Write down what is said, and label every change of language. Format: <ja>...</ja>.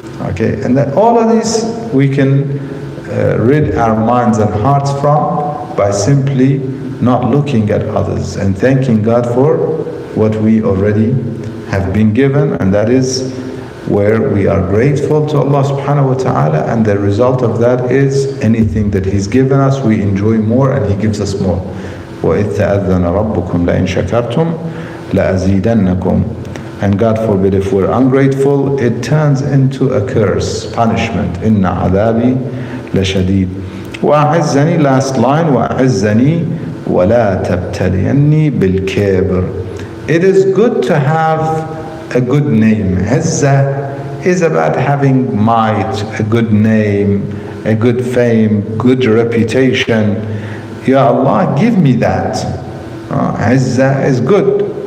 <en>Okay, and that all of these we can rid our minds and hearts from by simply not looking at others and thanking God for what we already have been given, and that is where we are grateful to Allah subhanahu wa ta'ala, and the result of that is anything that He's given us we enjoy more and He gives us more.</en> <ar>وَإِذْ تَأَذَّنَ رَبُّكُمْ لَإِنْ شَكَرْتُمْ لَأَزِيدَنَّكُمْ.</ar> <en>And God forbid, if we're ungrateful, it turns into a curse, punishment.</en> <ar>إِنَّ عَذَابِي لَشَدِيدٌ. وَأَعِزَّنِي,</ar> <en>last line,</en> <ar>وَأَعِزَّنِي وَلَا تَبْتَلِيَنِّي بِالْكِبْرِ.</ar> <en>It is good to have a good name. Izzah is about having might, a good name, a good fame, good reputation. Ya Allah, give me that. Izzah is good.</en>